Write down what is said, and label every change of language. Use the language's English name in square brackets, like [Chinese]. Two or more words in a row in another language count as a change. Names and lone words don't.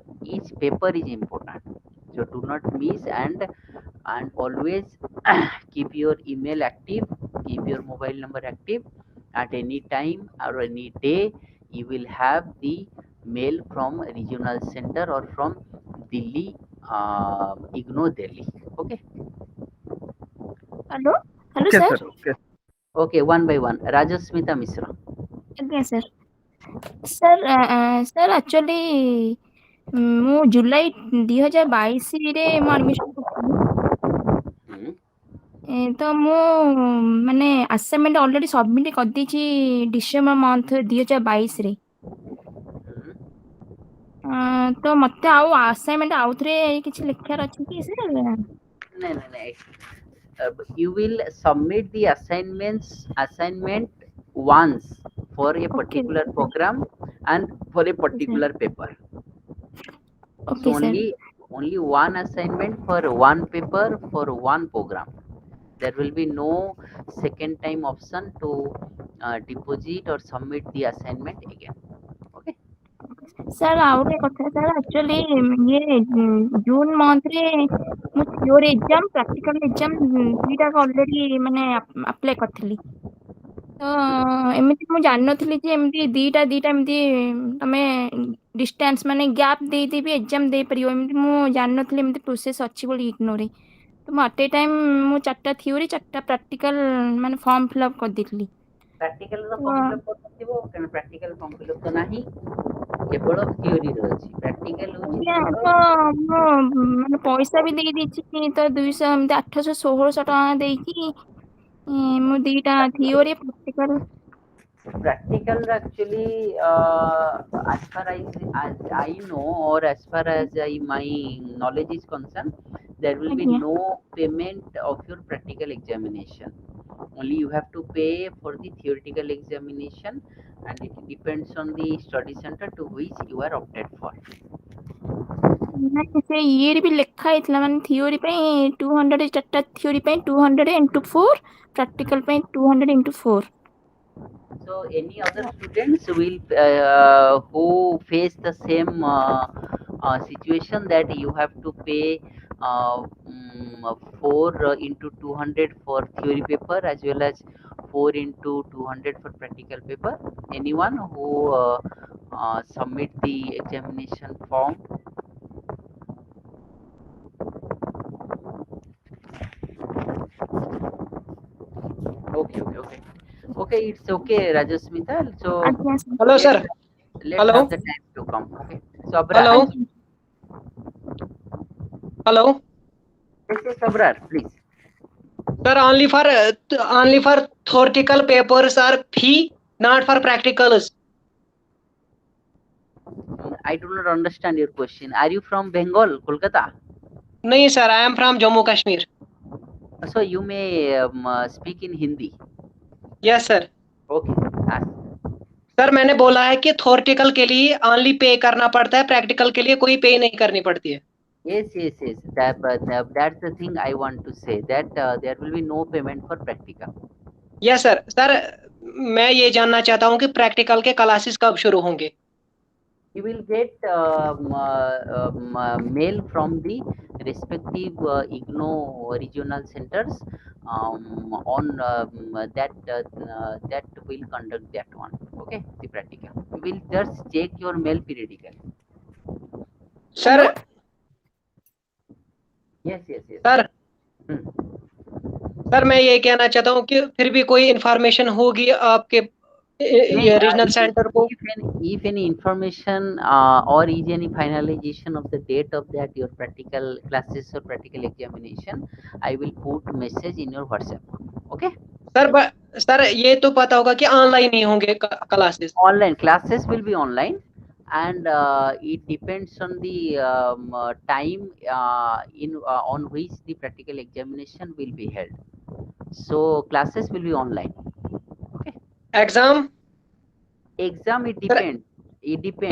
[English] Each paper is important, so do not miss, and always keep your email active, keep your mobile number active. At any time or any day you will have the mail from regional center or from Delhi, IGNO Delhi. Okay. hello hello ओके सर sir okay Okay, one by one. Rajasmita Misra. [Odia] ଆଜ୍ଞା [English] sir sir sir actually [Odia] ମୁଁ ଜୁଲାଇ 2022ରେ ମୁଁ ଆଡ଼ମିସନ୍ କରିଥିଲି। [English] Hmm. [Odia] ତ ମୁଁ ମାନେ ଆସାଇନମେଣ୍ଟ [English] already submit [Odia] କରିଦେଇଛି [English] December month [Odia] 2022ରେ। ତ ମୋତେ ଆଉ ଆସାଇନମେଣ୍ଟ ଆଉଥରେ କିଛି ଲେଖିବାର ଅଛି କି ସାର୍? [English] No, no, no. You will submit the assignment once for a ଓକେ particular program and for a ସାର୍ particular paper. So okay sir only one assignment for one paper for one program. There will be no second time option to deposit or submit the assignment again. Okay. [Odia] ସାର୍ ଆଉ ଗୋଟେ କଥା [English] sir actually [Odia] ଇଏ ଜୁନ୍ ମନ୍ଥରେ ମୁଁ [English] theory exam practical exam [Odia] ଦୁଇଟାକ ଅଲରେଡ଼ି ମାନେ ଆପ୍ଲାଏ କରିଥିଲି। ତ ଏମିତି ମୁଁ ଜାଣିନଥିଲି ଯେ ଏମିତି ଦିଟା ଏମିତି ତମେ ଡିଷ୍ଟାନ୍ସ ମାନେ ଗ୍ୟାପ୍ ଦେଇ ବି ଏକ୍ଜାମ୍ ଦେଇପାରିବ, ଏମିତି ମୁଁ ଜାଣିନଥିଲି ଏମିତି ପ୍ରୋସେସ୍ ଅଛି ବୋଲି ଇଗ୍ନୋରେ। ତ ମୁଁ [English] at a time [Odia] ମୁଁ 4ଟା ଥିଓରି 4ଟା ପ୍ରାକ୍ଟିକାଲ ମାନେ [English] form fill-up [Odia] କରିଦେଇଥିଲି। Practical ର ତ [English] form fill up [Odia] କରିଥିବ, କାରଣ [English] practical form fill up [Odia] ତ ନାହିଁ, କେବଳ theory ର ଅଛି। Practical ହଉଛି ଆଜ୍ଞା ତୁମର ତ ମୁଁ ମାନେ ପଇସା ବି ଦେଇଦେଇଛି ତ 200 ଏମିତି 800-1600 ଟଙ୍କା ଦେଇକି ମୁଁ ଦିଟା [English] theory practical practical actually, as far as I know, or as far as my knowledge is concerned, there will be [Odia] ଆଜ୍ଞା [English] no payment of your practical examination. Only you have to pay for the theoretical examination, and it depends on the study center to which you are opted for. [Odia] ନାଇଁ ସେ ଇଏରେ ବି ଲେଖା ହେଇଥିଲା ମାନେ ଥିଓରି ପାଇଁ 200, 4ଟା ଥିଓରି ପାଇଁ 200x4, ପ୍ରାକ୍ଟିକାଲ ପାଇଁ 200x4। [English] So any other students will who face the same situation, that you have to pay 4 into 200 for theory paper as well as 4 into 200 for practical paper. Anyone who submit the examination form? Okay, it's okay, Rajasmita. So [Odia] ଆଜ୍ଞା ସାର୍ [English] Hello, let's sir. let's Hello. have the time to come. Okay, so Abrar. Hello. [Odia] ଆଜ୍ଞା [English] Hello. Yes, Abrar, please. Sir, only for theoretical papers are fee, not for practicals. I do not understand your question. Are you from Bengal, Kolkata? [Hindi] नहीं [English] sir, I am from Jammu Kashmir. So you may speak in Hindi. yes sir. Okay. Ask. [Hindi] सर मैंने बोला है कि थ्योरेटिकल के लिए [English] only pay [Hindi] करना पड़ता है, प्रैक्टिकल के लिए कोई पे नहीं करनी पड़ती है. [English] Yes. That's the thing I want to say, that there will be no payment for practical. yes sir. [Hindi] सर मैं ये जानना चाहता हूँ कि प्रैक्टिकल के क्लासेस कब शुरू होंगे. [English] You will get mail from the respective IGNO regional centers on that will conduct that one. Okay, the practical. You will just check your mail periodically. सर. Yes. सर. Hmm. [Hindi] सर मैं ये कहना चाहता हूँ कि फिर भी कोई इंफॉर्मेशन होगी आपके [English] regional center [Hindi] को. [English] If any information or is any finalization of the date of that your practical classes or practical examination, I will put message in your WhatsApp. Okay. [Hindi] सर ये तो पता होगा कि ऑनलाइन ही होंगे क्लासेस. [English] Online classes will be online, and it depends on the time on which the practical examination will be held. So classes will be online. Okay. एग्जाम. Exam, it depends. It depends.